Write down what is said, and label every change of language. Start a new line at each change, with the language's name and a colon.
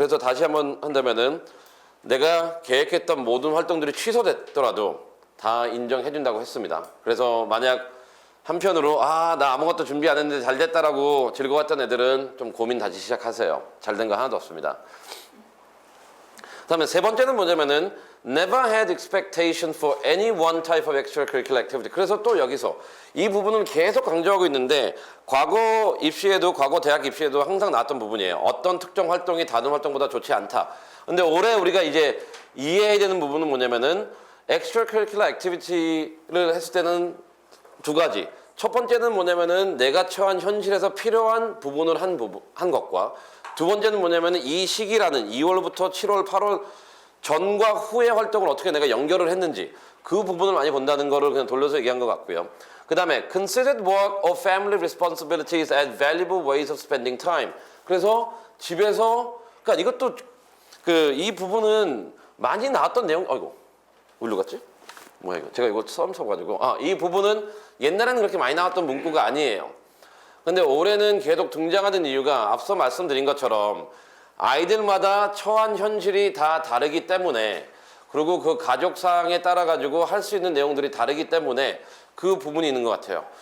Korean: 그래서 다시 한번 한다면은 내가 계획했던 모든 활동들이 취소됐더라도 다 인정해준다고 했습니다. 그래서 만약 한편으로 나 아무것도 준비 안 했는데 잘 됐다라고 즐거웠던 애들은 좀 고민 다시 시작하세요. 잘 된 거 하나도 없습니다. 그다음에 세 번째는 뭐냐면은
English: never had expectation for any one type of extracurricular activity.
Korean: 그래서 또 여기서 이 부분은 계속 강조하고 있는데 과거 입시에도 과거 대학 입시에도 항상 나왔던 부분이에요. 어떤 특정 활동이 다른 활동보다 좋지 않다. 근데 올해 우리가 이제 이해해야 되는 부분은 뭐냐면은 extracurricular activity를 했을 때는 두 가지. 첫 번째는 뭐냐면은 내가 처한 현실에서 필요한 부분을 한 것과 두 번째는 뭐냐면은 이 시기라는 2월부터 7월, 8월 전과 후의 활동을 어떻게 내가 연결을 했는지 그 부분을 많이 본다는 거를 그냥 돌려서 얘기한 것 같고요. 그 다음에
English: considered work or family responsibilities as valuable ways of spending time.
Korean: 그래서 집에서 그러니까 이것도 이 부분은 많이 나왔던 내용. 아이고 어디로 갔지? 뭐야 이거? 제가 이거 처음 써가지고 이 부분은 옛날에는 그렇게 많이 나왔던 문구가 아니에요. 근데 올해는 계속 등장하는 이유가 앞서 말씀드린 것처럼 아이들마다 처한 현실이 다 다르기 때문에 그리고 그 가족 사항에 따라 가지고 할 수 있는 내용들이 다르기 때문에 그 부분이 있는 것 같아요.